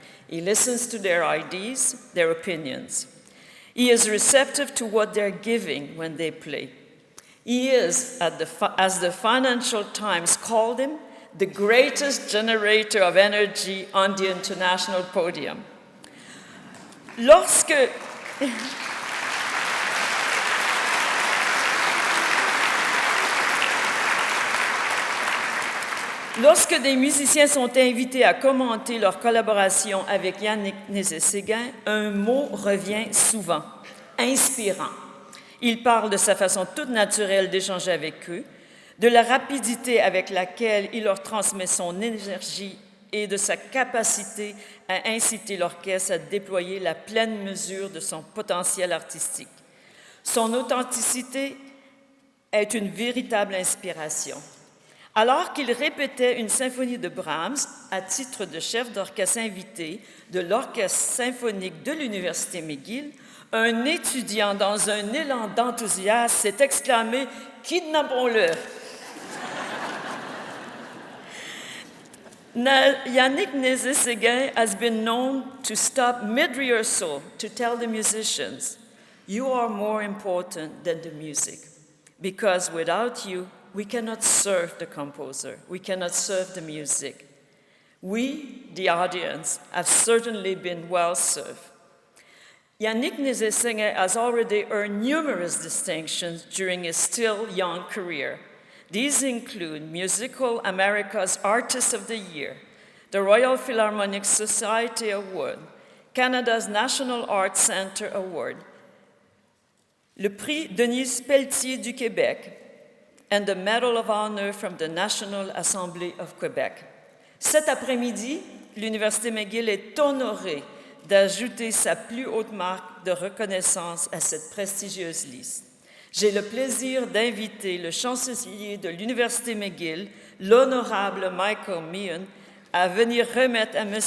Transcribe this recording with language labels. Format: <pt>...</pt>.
<en>He listens to their ideas, their opinions. He is receptive to what they're giving when they play. He is, as the Financial Times called him, the greatest generator of energy on the international podium.</en> <fr>Lorsque des musiciens sont invités à commenter leur collaboration avec Yannick Nézet-Séguin, un mot revient souvent, inspirant. Il parle de sa façon toute naturelle d'échanger avec eux, de la rapidité avec laquelle il leur transmet son énergie et de sa capacité à inciter l'orchestre à déployer la pleine mesure de son potentiel artistique. Son authenticité est une véritable inspiration. Alors qu'il répétait une symphonie de Brahms à titre de chef d'orchestre invité de l'Orchestre symphonique de l'Université McGill, un étudiant, dans un élan d'enthousiasme, s'est exclamé « Kidnappons-le ».</fr> <en>Yannick Nézé-Séguin has been known to stop mid-rehearsal to tell the musicians, "You are more important than the music, because without you, we cannot serve the composer, we cannot serve the music." We, the audience, have certainly been well served. Yannick Nézé-Séguin has already earned numerous distinctions during his still young career. These include Musical America's Artist of the Year, the Royal Philharmonic Society Award, Canada's National Arts Centre Award, le prix Denise Pelletier du Québec, and the Medal of Honor from the National Assembly of Quebec.</en> <fr>Cet après-midi, l'Université McGill est honorée d'ajouter sa plus haute marque de reconnaissance à cette prestigieuse liste. J'ai le plaisir d'inviter le chancelier de l'Université McGill, l'honorable Michael Meehan, à venir remettre à M.</fr>